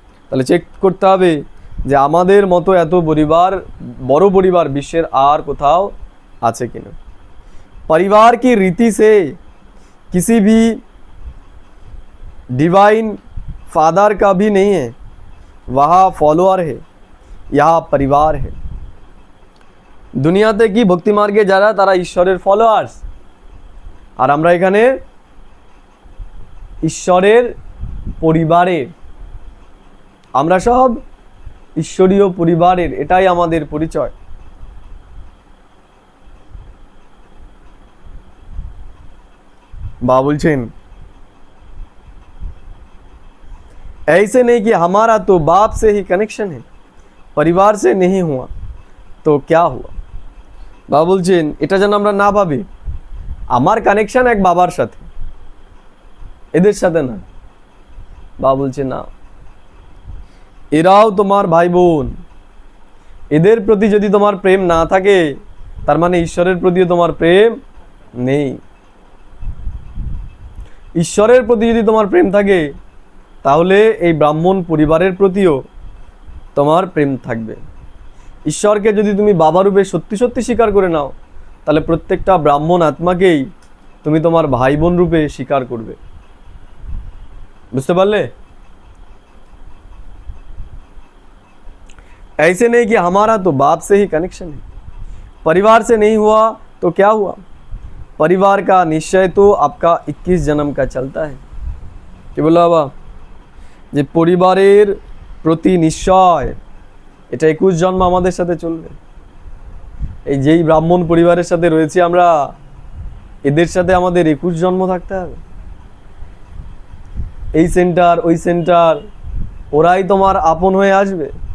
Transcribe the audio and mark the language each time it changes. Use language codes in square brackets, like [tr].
[bn] তাহলে চেক করতে হবে যে আমাদের মতো এত পরিবার, বড় পরিবার বিশ্বের আর কোথাও আছে কিনা। [hi] परिवार की रीति से किसी भी डिवाइन फादर का भी नहीं है, वहाँ फॉलोअर है, यहाँ परिवार है। [bn] দুনিয়াতে কি ভক্তি মার্গে যারা তারা ঈশ্বরের ফলোয়ার্স, আর আমরা এখানে ঈশ্বরের পরিবারের, আমরা সব ঈশ্বরীয় পরিবারের, এটাই আমাদের পরিচয়। বা বলছেন [hi] ऐसे नहीं कि हमारा तो बाप से ही कनेक्शन है, परिवार से नहीं हुआ तो क्या हुआ। [bn] বাবা বলছেন এটা যেন আমরা না ভাবি আমার কানেকশন এক বাবার সাথে, এদের সাথে না। বাবা বলছে না, এরাও তোমার ভাই বোন, এদের প্রতি যদি তোমার প্রেম না থাকে তার মানে ঈশ্বরের প্রতিও তোমার প্রেম নেই। ঈশ্বরের প্রতি যদি তোমার প্রেম থাকে তাহলে এই ব্রাহ্মণ পরিবারের প্রতিও তোমার প্রেম থাকবে। ঈশ্বরকে যদি তুমি বাবা রূপে সত্যি সত্যি স্বীকার করে নাও তাহলে প্রত্যেকটা ব্রাহ্মণ আত্মাকেই তুমি তোমার ভাই বোন রূপে স্বীকার করবে। বুঝতে পারলে? [hi] ऐसे नहीं कि हमारा तो बाप से ही कनेक्शन है, परिवार से नहीं हुआ तो क्या हुआ। परिवार का निश्चय तो आपका 21 जन्म का चलता है। [bn] কি বললো বাবা? যে পরিবারের প্রতি নিশ্চয় এটা 21 জন্ম আমাদের সাথে চলবে। এই যেই ব্রাহ্মণ পরিবারের সাথে রয়েছে আমরা, এদের সাথে আমাদের 21 জন্ম থাকতে হবে। এই সেন্টার ওই সেন্টার ওরাই তোমার আপন হয়ে আসবে।